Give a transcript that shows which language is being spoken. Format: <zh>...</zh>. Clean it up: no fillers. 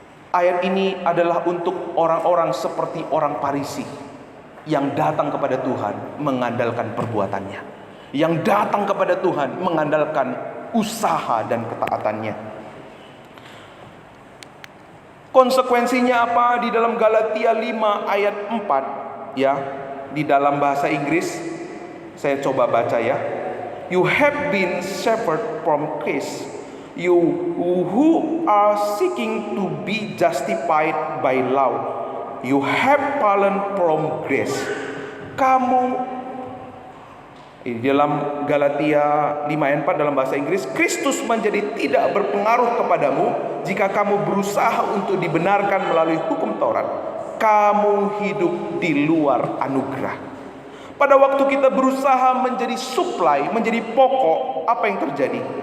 <id>Ayat ini adalah untuk orang-orang seperti orang Farisi yang datang kepada Tuhan mengandalkan perbuatannya, yang datang kepada Tuhan mengandalkan usaha dan ketaatannya. Konsekuensinya apa? Di dalam Galatia 5 ayat 4 ya, di dalam bahasa Inggris saya coba baca ya.</id> <en>You have been severed from Christ, you who are seeking to be justified by law, you have fallen from grace.</en> <id>Kamu, di dalam Galatia 5 ayat 4 dalam bahasa Inggris, Kristus menjadi tidak berpengaruh kepadamu jika kamu berusaha untuk dibenarkan melalui hukum Taurat. Kamu hidup di luar anugerah. Pada waktu kita berusaha menjadi supply, menjadi pokok, apa yang terjadi?</id>